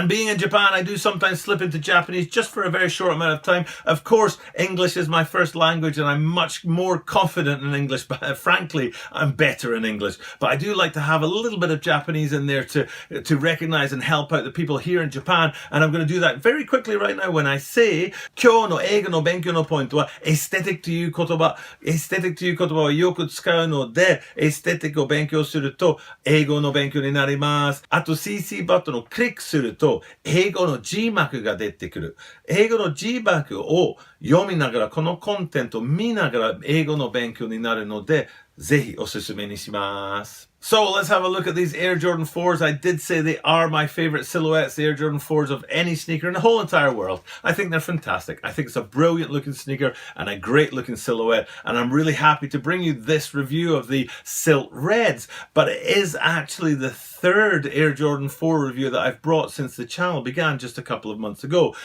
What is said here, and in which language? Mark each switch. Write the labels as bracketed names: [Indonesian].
[English] And being in Japan, I do sometimes slip into Japanese just for a very short amount of time. Of course, English is my first language and I'm much more confident in English, but frankly, I'm better in English. But I do like to have a little bit of Japanese in there to recognize and help out the people here in Japan. And I'm going to do that very quickly right now when I say, [Japanese] 今日の英語の勉強のポイントは、aesthetic という言葉をよく使うので、aesthetic を勉強すると、英語の勉強になります。あと CC バトンをクリックすると、英語の字幕が出てくる。英語の字幕を読みながら、このコンテンツを見ながら英語の勉強になるので、ぜひおすすめにします。 [English] So let's have a look at these Air Jordan 4s. I did say they are my favorite silhouettes, the Air Jordan 4s of any sneaker in the whole entire world. I think they're fantastic. I think it's a brilliant looking sneaker and a great looking silhouette. And I'm really happy to bring you this review of the Silt Reds. But it is actually the third Air Jordan 4 review that I've brought since the channel began just a couple of months ago.